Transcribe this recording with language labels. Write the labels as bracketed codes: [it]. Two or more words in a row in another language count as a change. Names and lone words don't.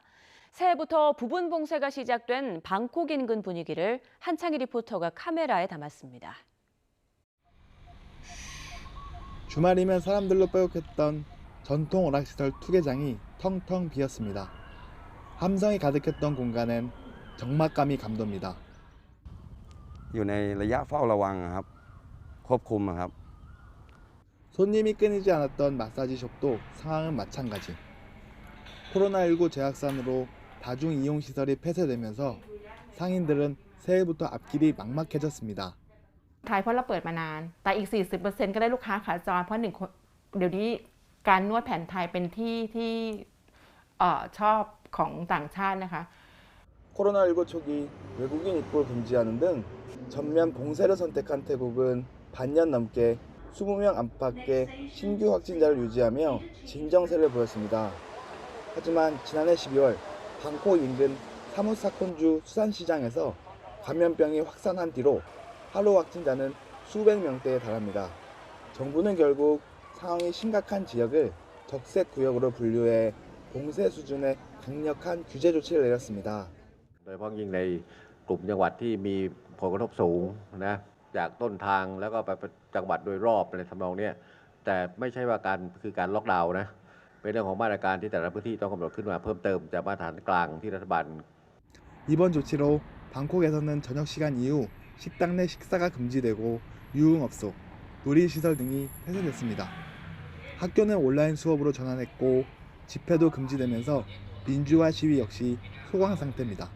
[ko] 새해부터 부분 봉쇄가 시작된 방콕 인근 분위기를 한창희 리포터가 카메라에 담았습니다. 주말이면 사람들로 빼곡했던 전통 오락시설 투게장이 텅텅 비었습니다. 함성이 가득했던 공간엔 적막감이 감돕니다. [th] อยู่ในระยะเฝ้าระวังครับควบคุมครับ [ko] 손님이 끊이지 않았던 마사지숍도 상황은 마찬가지. 코로나19 재확산으로 다중이용시설이 폐쇄되면서 상인들은 새해부터 앞길이 막막해졌습니다. [th] ไทยเพราะเราเปิดมานานแต่อีก 40% ก็ได้ลูกค้าขาจรเพราะเดี๋ยวนี้การนวดแผนไทยเป็นที่ชอบของต่างชาตินะคะ [ko] 코로나19 초기 외국인 입국을 금지하는 등 전면 봉쇄를 선택한 태국은 반년 넘게 20명 안팎의 신규 확진자를 유지하며 진정세를 보였습니다. 하지만 지난해 12월 방콕 인근 사무사콘주 수산시장에서 감염병이 확산한 뒤로 하루 확진자는 수백 명대에 달합니다. 정부는 결국 상황이 심각한 지역을 적색 구역으로 분류해 봉쇄 수준의 강력한 규제 조치를 내렸습니다. [th] โดยเฉพาะยิ่งในกลุ่มจังหวัดที่มีผลกระทบสูงนะจากต้นทางแล้วก็ไปจังหวัดโดยรอบในทำนองนี้แต่ไม่ใช่ว่าการล็อกดาวน์นะเป็นเรื่องของมาตรการที่แต่ละพื้นที่ต้องกำหนดขึ้นมาเพิ่มเติมจากมาตรฐานกลางที่รัฐบาล [ko] 이번 조치로 방콕에서는 저녁 시간 이후 식당 내 식사가 금지되고 유흥업소, 놀이시설 등이 폐쇄됐습니다. 학교는 온라인 수업으로 전환했고 집회도 금지되면서 민주화 시위 역시 소강 상태입니다.